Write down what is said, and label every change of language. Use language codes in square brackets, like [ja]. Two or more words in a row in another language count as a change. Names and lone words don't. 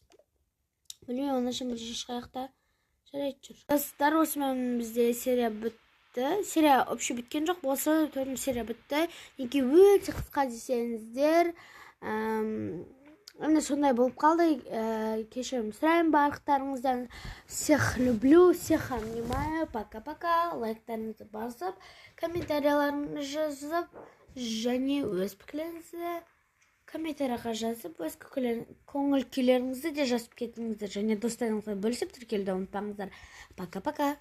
[kk] Білмеймін, онашым бір шығаяқта. Жарайды, жүр. Достар, осымен бізде серия бітті. Серия вообще біткен жоқ, болса 4 серия бітті. Неге өте қысқа десеңіздер. Енді сондай болып қалды. Кешірім сұраймын барлықтарыңыздан. [ru] Всех люблю, всех обнимаю. Пока-пока. [kk] Лайктарыңызды басып, комментарияларыңызды жазып, және өз пікірлеріңізді комментарияға жазып, өз көңіл күйлеріңізді де жазып кетіңіздер. Және достарыңызға бөлісіп тіркелуді ұмытпаңыздар. [ru] Пока-пока.